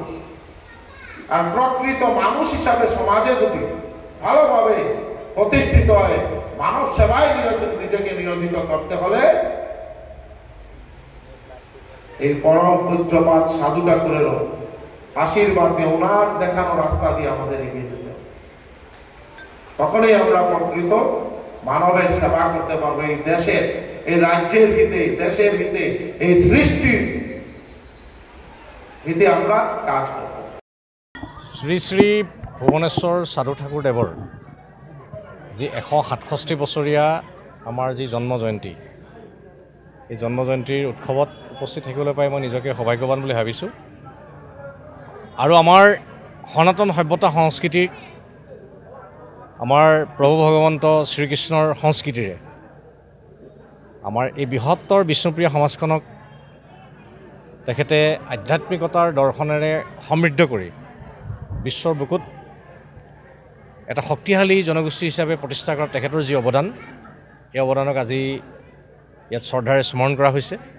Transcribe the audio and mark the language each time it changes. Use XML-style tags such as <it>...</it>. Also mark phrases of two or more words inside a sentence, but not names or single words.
<bn>আর প্রকৃত মানুষ হিসাবে সমাজে যদি ভালোভাবে প্রতিষ্ঠিত হয়, মানব সেবায় নিজেকে নিয়োজিত করতে হলে এই পরম পূজ্যপাত সাধু ঠাকুরেরও আশীর্বাদ দিয়ে, ওনার দেখানো রাস্তা দিয়ে আমাদের এগিয়ে যেতে হবে। তখনই আমরা প্রকৃত মানবের সেবা করতে পারবো। এই দেশের, এই রাজ্যের হিতে, দেশের হিতে, এই সৃষ্টির হিতে আমরা কাজ করব।</bn> <as>শ্রী শ্রী ভুৱনেশ্বৰ সাধু ঠাকুৰদেৱৰ যি 167 বছৰীয়া আমাৰ যি জন্ম জয়ন্তী, এই জন্ম জয়ন্তীৰ উৎসৱত উপস্থিত থাকিবলৈ পাই মই নিজকে সৌভাগ্যৱান বুলি ভাবিছোঁ। আৰু আমাৰ সনাতন সভ্যতা সংস্কৃতিক, আমাৰ প্ৰভু ভগৱন্ত শ্ৰীকৃষ্ণৰ সংস্কৃতিৰে আমাৰ এই বৃহত্তৰ বিষ্ণুপ্ৰিয় সমাজখনক তেখেতে আধ্যাত্মিকতাৰ দৰ্শনেৰে সমৃদ্ধ কৰি বিশ্বৰ বুকুত এটা শক্তিশালী জনগোষ্ঠী হিচাপে প্ৰতিষ্ঠা কৰাত তেখেতৰ যি অৱদান, এই অৱদানক আজি ইয়াত শ্ৰদ্ধাৰে স্মৰণ কৰা হৈছে।</as>